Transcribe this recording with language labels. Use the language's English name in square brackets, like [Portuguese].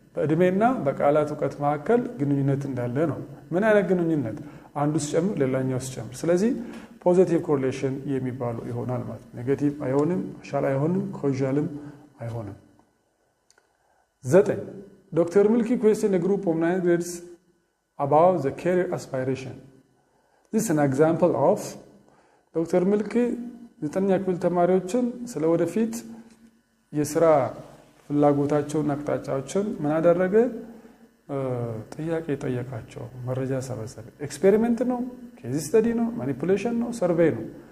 [Amharic] በእድሜና በቃላት እውቀት መካከል ግንኙነት እንዳለ ነው። ምን አይነት ግንኙነት? አንዱ ሲጨምር ሌላኛው ሲጨምር። ስለዚህ ፖዚቲቭ ኮሪሌሽን የሚባለው ይሆናል ማለት ነው። ኔጌቲቭ አይሆንም፣ ሻል አይሆንም፣ ኮዣልም አይሆንም። 9 Dr. [English] Milky questioned a group of 9th grades about the career aspiration. This is an example of Dr. [Amharic] Milky ዘጠነኛ ክፍል ተማሪዎችን ስለ ወደፊት የሥራ ፍላጎታቸውን አቅጣጫዎችን ምን አደረገ? ጥያቄ ጠየቃቸው፣ መረጃ ሰበሰበ። ኤክስፔሪመንት ነው፣ ኬዝ ስተዲ ነው፣ ማኒፑሌሽን ነው፣ ሰርቬይ ነው?